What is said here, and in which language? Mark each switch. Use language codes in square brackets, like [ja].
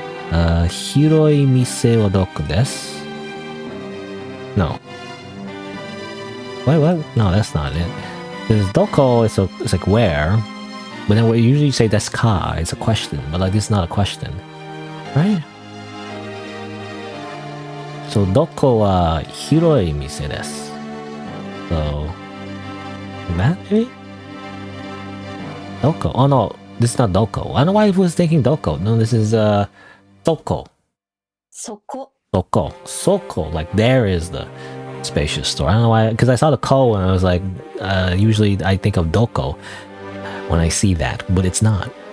[ja] Hiroi mise wa doko desu? [en] No. Wait, what? No, that's not it. Because doko is like where, but then we usually say desu ka. It's a question, but like this is not a question. Right? [ja] So, どこは広い店です。 [en] So, that maybe? どこ? Oh no, this is not どこ. I don't know why I was thinking どこ. No, this is そこ. [ja] そこ. そこ.そこ. [en] Like there is the spacious store. I don't know why, because I saw the ko and I was like, usually I think of どこ when I see that, but it's not.